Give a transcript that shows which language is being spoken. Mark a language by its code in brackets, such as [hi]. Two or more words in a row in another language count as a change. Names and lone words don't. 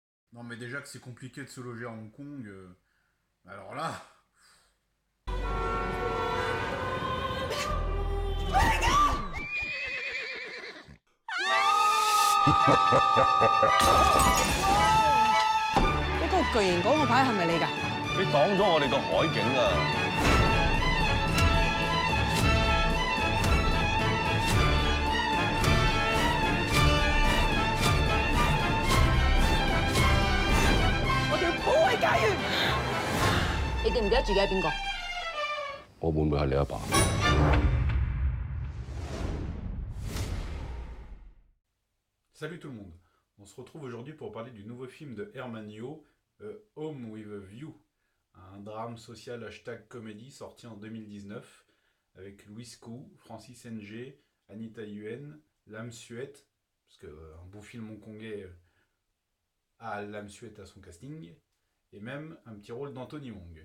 [fr] Non, mais déjà que c'est compliqué de se loger à Hong Kong, alors là, [yue] 嗰個巨型嗰個牌係咪你㗎？你擋咗我哋個海景啊！我哋要保衞家園。你記唔記得自己係邊個？我會唔會係你阿爸？ [fr] salut tout le monde. On se retrouve aujourd'hui pour parler du nouveau film de Herman Yo, Home with a View, un drame social hashtag comédie sorti en 2019 avec Louis Koo, Francis Ng, Anita Yuen, Lam Suet, parce qu'un beau film hongkongais a Lam Suet à son casting, et même un petit rôle d'Anthony Wong.